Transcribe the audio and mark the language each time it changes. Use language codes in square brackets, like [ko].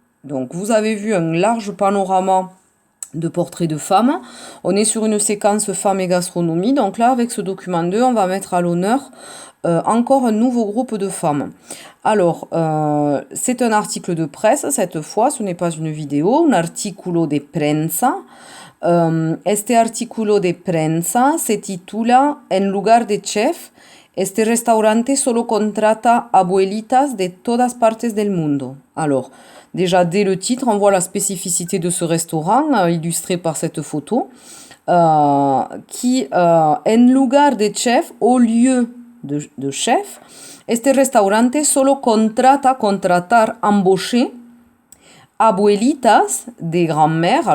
[fr] Donc vous avez vu un large panorama de portraits de femmes. On est sur une séquence femmes et gastronomie. Donc là, avec ce document 2, on va mettre à l'honneur encore un nouveau groupe de femmes. Alors, c'est un article de presse, cette fois, ce n'est pas une vidéo, [es] un artículo de prensa. Este artículo de prensa se titula En lugar de chef, este restaurante solo contrata abuelitas de todas partes del mundo. [fr] Alors, déjà, dès le titre, on voit la spécificité de ce restaurant, illustré par cette photo, [es] en lugar de chef, [fr] au lieu de chef, [es] este restaurante solo contrata, contratar, [fr] embaucher, [es] abuelitas, [fr] des grands-mères.